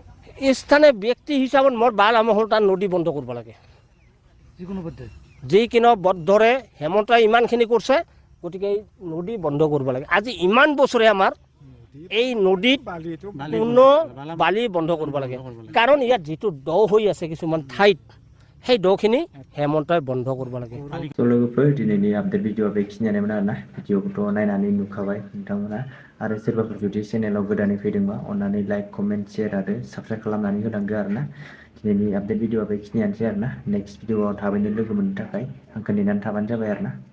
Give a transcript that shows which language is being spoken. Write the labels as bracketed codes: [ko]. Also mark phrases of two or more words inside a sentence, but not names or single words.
[as] স্থানীয় ব্যক্তি হিচাপত মোৰ বালামহল তাত নদী বন্ধ কৰিব লাগে যিকোনো বদ্ধৰে। হেমন্তই ইমানখিনি কৰিছে, গতিকে এই নদী বন্ধ কৰিব লাগে। আজি ইমান বছৰে আমাৰ এই নদীত কোনো বালি বন্ধ কৰিব লাগে, কাৰণ ইয়াত যিটো দ হৈ আছে কিছুমান ঠাইত, সেই দখিনি হেমন্তই বন্ধ কৰিব লাগে। [brx] लोगोफोर दिनैनि आपडेट भिडिअआ बेखिनियानोमोन आरोना। भिडिअखौथ' नायनानै नुखाबाय नोंथांमोना। आरो सोरबाफोर जुदि चेनेलाव गोदानै फैदोंबा अननानै [en] like, comment, share [brx] आरो साबस्क्राइब खालामनानै होलांदो आरोना। दिनैनि आपडेट भिडिअआ बेखिनियानोसै आरोना। नेक्स्ट भिडिअआव थाबैनो लोगो मोननो थाखाय आंखौ नेनानै थाबानो जाबाय आरोना।